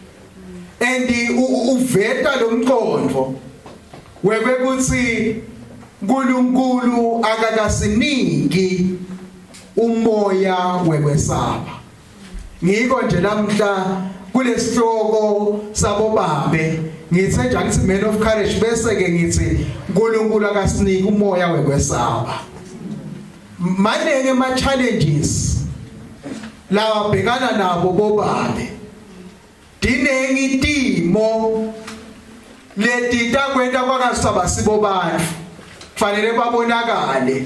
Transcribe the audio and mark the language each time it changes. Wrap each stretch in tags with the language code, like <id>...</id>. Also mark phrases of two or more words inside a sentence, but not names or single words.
<ss>uveta lo mqondo wekuthi uNkulunkulu akakasiniki umoya wekwesaba ngiko nje namhla kulesihloko sabobabe ngithe nje ngithi</ss> <en>man of courage</en> <ss>bese ke ngithi uNkulunkulu akasiniki umoya wekwesaba manenge ama challenges la bhekana nabo bobabe dinengi timo leti takwenda kwakasaba sibo bantu fanele babonakale</ss>